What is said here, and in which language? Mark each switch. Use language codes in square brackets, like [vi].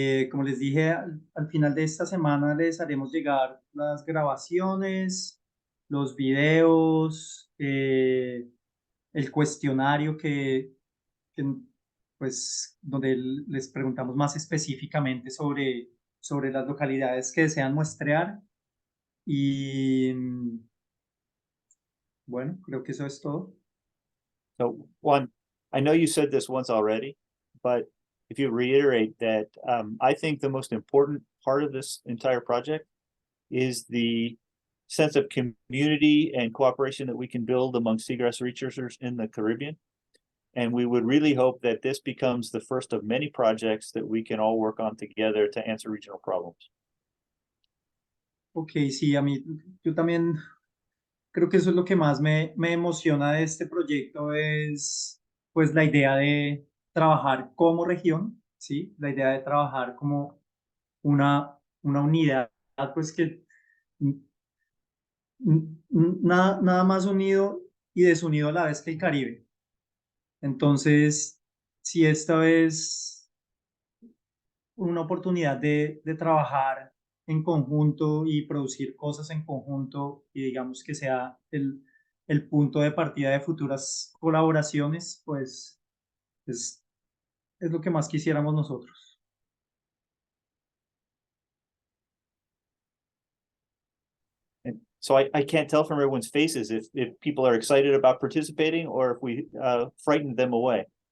[es] Como les dije, al final de esta semana les haremos llegar las grabaciones, los videos, el cuestionario pues, donde les preguntamos más específicamente sobre las localidades que desean muestrear. Y bueno, creo que eso es todo. [en] So one, I know you said this once already, but if you reiterate that, I think the most important part of this entire project is the sense of community and cooperation that we can build among seagrass researchers in the Caribbean. And we would really hope that this becomes the first of many projects that we can all work on together to answer regional problems. [es] Ok, sí, yo también creo que eso es lo que más me emociona de este proyecto, es pues la idea de trabajar como región, ¿sí? La idea de trabajar como una unidad, pues que nada más unido y desunido a la vez que el Caribe. Entonces, si esta vez una oportunidad de trabajar en conjunto y producir cosas en conjunto y digamos que sea el punto de partida de futuras colaboraciones, pues es lo que más quisiéramos nosotros. [en] And so I can't tell from everyone's faces if people are excited about participating or if we frightened them away.